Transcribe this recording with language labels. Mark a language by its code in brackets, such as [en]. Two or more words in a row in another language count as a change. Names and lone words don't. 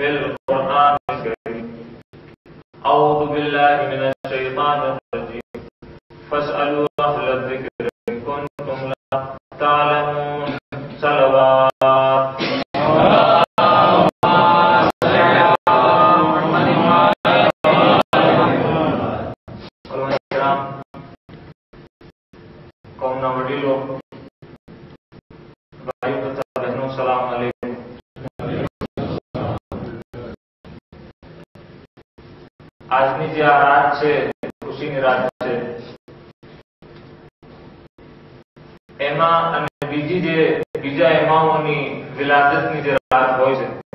[ar] القرآن الكريم أعوذ بالله من الشيطان الرجيم فاسألوا أهل الذكر إن كنتم لا تعلمون صلوات kaumna [gu] વડીલો ભાઈઓ તથા બહેનો [ar] سلام عليكم. [gu] આજની જે આ રાત છે ખુશીની રાત છે એમાં અને બીજા એમાઓની વિલાદતની જે રાત હોય છે